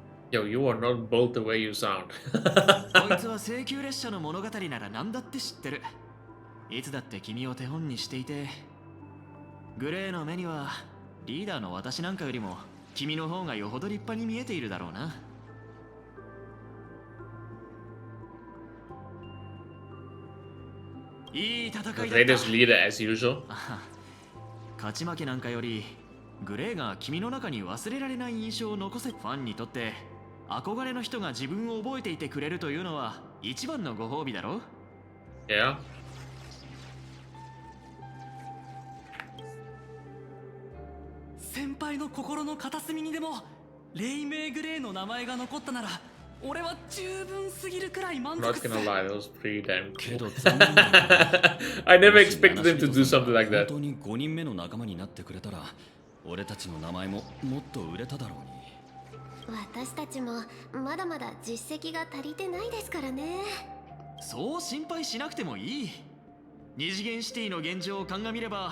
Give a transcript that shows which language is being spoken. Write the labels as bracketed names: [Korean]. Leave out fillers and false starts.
[English] Yo, you are not built the way you sound. [Japanese] こいつは請求列車の物語なら何だって知ってる。いつだって君を手本にしていて、グレーの目にはリーダーの私なんかよりも君の方がよほど立派に見えているだろうな。いい戦いだった。 [English] The greatest leader as usual. [Japanese] 勝ち負けなんかよりグレーが君の中に忘れられない印象を残せ。ファンにとって憧れの人が自分を覚えていてくれるというのは一番のご褒美だろ。 [English] Yeah. [Japanese] 先輩の心の片隅にでも黎明グレーの名前が残ったなら俺は十分すぎるくらい満足する。 [English] Not gonna lie, that was pretty damn cool. I never expected them to do something like that. [Japanese] 本当に5人目の仲間になってくれたら俺たちの名前ももっと売れただろうに。私たちもまだまだ実績が足りてないですからね。そう心配しなくてもいい。二次元シティの現状を鑑みれば、